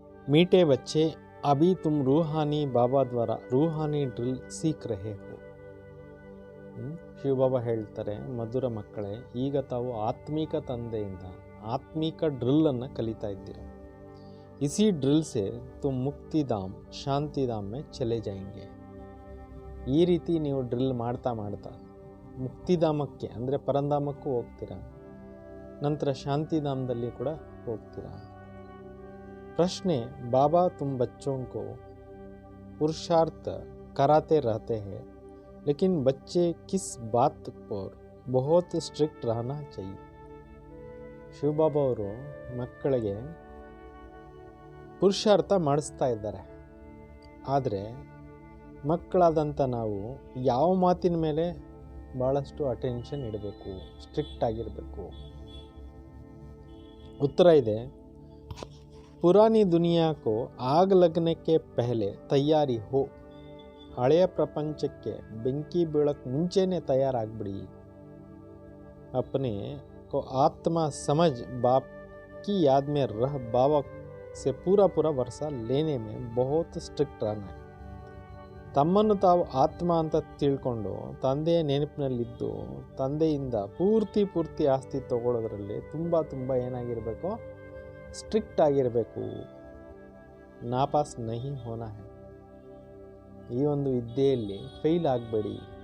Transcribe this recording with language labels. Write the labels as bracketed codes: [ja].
[hi] मीठे बच्चे, अभी तुम रूहानी बाबा द्वारा रूहानी ड्रिल सीख रहे हो। [kn] ಶಿವಬಾಬಾ ಹೇಳ್ತಾರೆ, ಮಧುರ ಮಕ್ಕಳೇ, ಈಗ ತಾವು ಆತ್ಮಿಕ ತಂದೆಯಿಂದ ಆತ್ಮಿಕ ಡ್ರಿಲ್ ಅನ್ನು ಕಲಿತಾ ಇದ್ದೀರಾ. [hi] इसी ड्रिल से तुम ಮುಕ್ತಿಧಾಮ ಶಾಂತಿಧಾಮ में चले जाएंगे. [kn] ಈ ರೀತಿ ನೀವು ಡ್ರಿಲ್ ಮಾಡ್ತಾ ಮಾಡ್ತಾ ಮುಕ್ತಿಧಾಮಕ್ಕೆ ಅಂದರೆ ಪರಂಧಾಮಕ್ಕೂ ಹೋಗ್ತೀರಾ, ನಂತರ ಶಾಂತಿಧಾಮದಲ್ಲಿ ಕೂಡ ಹೋಗ್ತೀರಾ. [hi] प्रश्न, बाबा तुम बच्चों को पुरुषार्थ कराते रहते हैं, लेकिन बच्चे किस बात पर बहुत स्ट्रिक्ट रहना चाहिए? [kn] ಶಿವಬಾಬಾ ಅವರು ಮಕ್ಕಳಿಗೆ ಪುರುಷಾರ್ಥ ಮಾಡಿಸ್ತಾ ಇದ್ದಾರೆ. ಆದರೆ ಮಕ್ಕಳಾದಂಥ ನಾವು ಯಾವ ಮಾತಿನ ಮೇಲೆ ಭಾಳಷ್ಟು ಅಟೆನ್ಷನ್ ಇಡಬೇಕು, ಸ್ಟ್ರಿಕ್ಟ್ ಆಗಿರಬೇಕು? [hi] उत्तर ಇದೆ, पुरानी दुनिया को आग लगने के पहले तैयारी हो. [kn] ಹಳೆಯ ಪ್ರಪಂಚಕ್ಕೆ ಬೆಂಕಿ ಬೀಳಕ್ಕೆ ಮುಂಚೆನೇ ತಯಾರಾಗ್ಬಿಡಿ. [hi] अपने को आत्मा समझ बाप की याद में रह बाबा से पूरा वर्षा लेने में बहुत स्ट्रिक्ट रहना है. [kn] ತಮ್ಮನ್ನು ತಾವು ಆತ್ಮ ಅಂತ ತಿಳ್ಕೊಂಡು ತಂದೆಯ ನೆನಪಿನಲ್ಲಿದ್ದು ತಂದೆಯಿಂದ ಪೂರ್ತಿ ಆಸ್ತಿ ತಗೊಳ್ಳೋದ್ರಲ್ಲಿ ತುಂಬ ಏನಾಗಿರಬೇಕು, ಸ್ಟ್ರಿಕ್ಟ್ ಆಗಿರಬೇಕು. [hi] ನಾಪಾಸ್ ನಹಿ ಹೋನಾ ಹೈ. [kn] ಈ ಒಂದು ವಿದ್ಯೆಯಲ್ಲಿ ಫೇಲ್ ಆಗಬೇಡಿ.